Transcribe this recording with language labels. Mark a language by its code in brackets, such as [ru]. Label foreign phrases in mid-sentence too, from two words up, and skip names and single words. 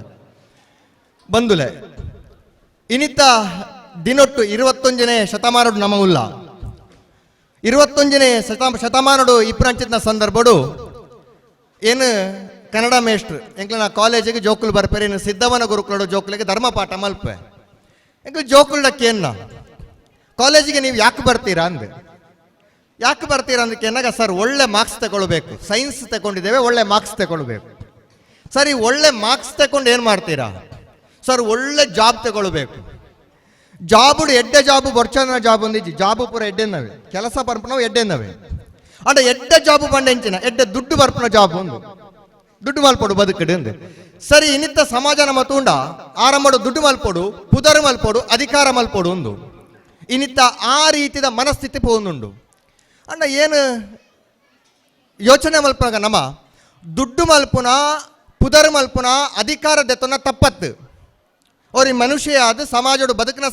[tcy] ಬಂದುಲೆ ಇನಿತ್ತ ದಿನೊಟ್ಟು 21ನೇ ಶತಮಾನಡು ನಮ್ಮ ಉಲ್ಲ 21ನೇ ಶತಮಾನಡು ಇಪ್ಪರಂಚಿನ ಸಂದರ್ಭಡು ಏನು ಕನ್ನಡ ಮೇಷ್ಟ್ರು ಎಂಕ್ಲ ನಾ ಕಾಲೇಜಿಗೆ ಜೋಕುಲು ಬರ್ಪೇರಿ ಇನ್ನು ಸಿದ್ದವನ ಗುರುಕುಲಡು ಜೋಕುಲಿಗೆ ಧರ್ಮಪಾಠ ಮಲ್ಪೆ ಎಂಕ್ಲು ಜೋಕುಲ್ಡಕ್ಕೆ ಏನ ಕಾಲೇಜಿಗೆ [kn] ನೀವು ಯಾಕೆ ಬರ್ತೀರಾ ಅಂದೆ ಯಾಕೆ ಬರ್ತೀರಾ ಅಂದಕ್ಕೆ ಏನಾಗ ಸರ್ ಒಳ್ಳೆ ಮಾರ್ಕ್ಸ್ ತಗೊಳ್ಬೇಕು, ಸೈನ್ಸ್ ತಗೊಂಡಿದ್ದೇವೆ ಒಳ್ಳೆ ಮಾರ್ಕ್ಸ್ ತಗೊಳ್ಬೇಕು. ಸರಿ ಒಳ್ಳೆ ಮಾರ್ಕ್ಸ್ ತಗೊಂಡು ಏನು ಮಾಡ್ತೀರಾ ಸರ್? ಒಳ್ಳೆ ಜಾಬ್ ತಗೊಳ್ಬೇಕು. [tcy] ಜಾಬುಡು ಎಡ್ಡೆ ಜಾಬು ಬರ್ಚನ ಜಾಬ್ ಒಂದಿಜ್ಜಿ ಜಾಬು ಪೂರ ಎಡ್ಡೆನ್ನವೆ ಕೆಲಸ ಬರ್ಪನವು ಎಡ್ಡೆನ್ನವೆ ಅಂಡ ಎಡ್ಡೆ ಜಾಬು ಬಂಡೆಂಚಿನ ಎಡ್ಡೆ ದುಡ್ಡು ಬರ್ಪನ ಜಾಬ್ ಒಂದು ದುಡ್ಡು ಮಲ್ಪೊಡು ಬದುಕಡು ಅಂದೆ. ಸರಿ ಇನ್ನಿತ್ತ ಸಮಾಜ ನಮ್ಮ ತೂಂಡ ಆರಂಭಡು ದುಡ್ಡು ಮಲ್ಪೊಡು ಪುದರು ಮಲ್ಪೊಡು ಅಧಿಕಾರ ಮಲ್ಪೊಡು ಒಂದು ಇನ್ನಿತ್ತ ಆ ರೀತಿದ ಮನಸ್ಥಿತಿ ಪೋಂದುಂಡು ಅಂಡ ಏನು ಯೋಚನೆ ಮಲ್ಪನಾಗ ನಮ್ಮ ದುಡ್ಡು ಮಲ್ಪುನ ಪುದರು ಮಲ್ಪುನ ಅಧಿಕಾರ ದೆತ್ತನ ತಪ್ಪತ್ತು ಅವ್ರಿ ಮನುಷ್ಯ ಆದ ಸಮಾಜಡು ಬದುಕಿನ